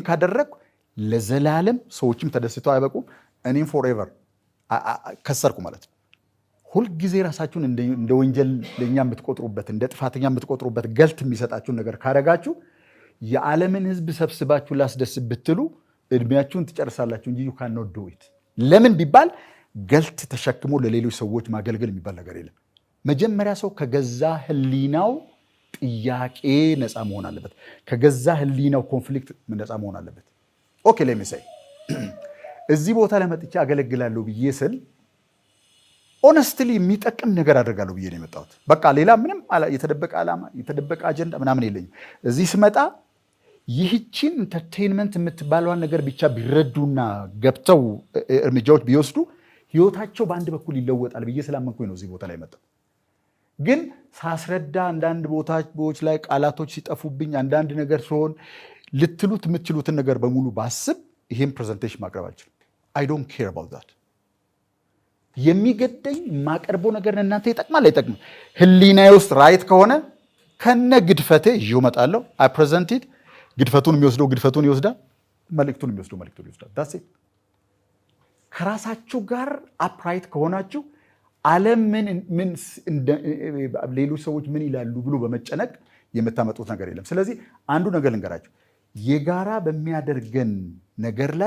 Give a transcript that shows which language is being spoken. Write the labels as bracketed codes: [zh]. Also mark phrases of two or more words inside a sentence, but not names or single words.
[am] ካደረግኩ ለዘላለም ሰዎችም ተደስተው አይበቁም፣ እኔም ፎርኤቨር ከሰርኩ ማለት ነው። ሁልጊዜ ራሳችሁን እንደ ወንጀለኛ የምትቆጥሩበት እንደ ጥፋተኛ የምትቆጥሩበት ገልት የሚሰጣችሁን ነገር ካደረጋችሁ የዓለምን ህዝብ ሰብስባችሁ ላስደስት ብትሉ እድሜያችሁን ትጨርሳላችሁ እንጂ [en] you cannot do it። [am] ለምን ቢባል ገልት ተሸክሞ ለሌሎች ሰዎች ማገልገል የሚባል ነገር የለም። መጀመሪያ ሰው ከገዛ ህሊናው ጥያቄ ነፃ መሆን አለበት። ከገዛ ህሊናው ኮንፍሊክት ነፃ መሆን አለበት። [en] OK let me say [am] እዚህ ቦታ ላይ መጥቼ አገለግላለሁ ብዬ ስል ኦነስትሊ የሚጠቅም ነገር አደርጋለሁ ብዬ ነው የመጣሁት። በቃ ሌላ ምንም የተደበቀ ዓላማ የተደበቀ አጀንዳ ምናምን የለኝም። እዚህ ስመጣ ይህችን ኢንተርቴይንመንት የምትባለዋን ነገር ብቻ ቢረዱና ገብተው እርምጃዎች ቢወስዱ ህይወታቸው በአንድ በኩል ይለወጣል ብዬ ስላመንኩኝ ነው እዚህ ቦታ ላይ መጣሁ። ግን ሳስረዳ አንዳንድ ቦታዎች ላይ ቃላቶች ሲጠፉብኝ አንዳንድ ነገር ሲሆን ልትሉት የምትችሉትን ነገር በሙሉ ባስብ ይሄን ፕሬዘንቴሽን ማቅረብ አልችልም። [en] I don't care about that። [am] የሚገደኝ የማቀርበው ነገር እናንተ ይጠቅማል አይጠቅምም፣ ህሊናዬ ውስጥ ራይት ከሆነ ከነ ግድፈቴ ይዤው እመጣለሁ። [en] I present it። [am] ግድፈቱን የሚወስደው ግድፈቱን ይወስዳል፣ መልእክቱን የሚወስደው መልእክቱን ይወስዳል። ዳሴ ከራሳችሁ ጋር አፕራይት ከሆናችሁ ዓለም ምን ሌሎች ሰዎች ምን ይላሉ ብሎ በመጨነቅ የምታመጡት ነገር የለም። ስለዚህ አንዱ ነገር ልንገራችሁ፣ የጋራ በሚያደርገን ነገር ላይ